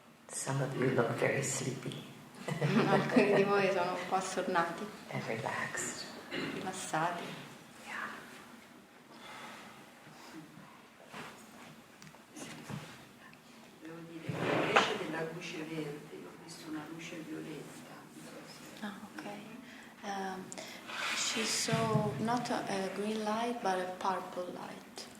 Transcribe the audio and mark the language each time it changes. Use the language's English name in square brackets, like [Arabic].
[English] Some of you look very sleepy. [Italian] Alcuni di voi sono un po' assonnati, [English] and relaxed. [Italian] rilassati. Yeah. Devo dire che invece della luce verde ho visto una luce violetta. Ah, ok. [English] She saw not a green light but a purple light.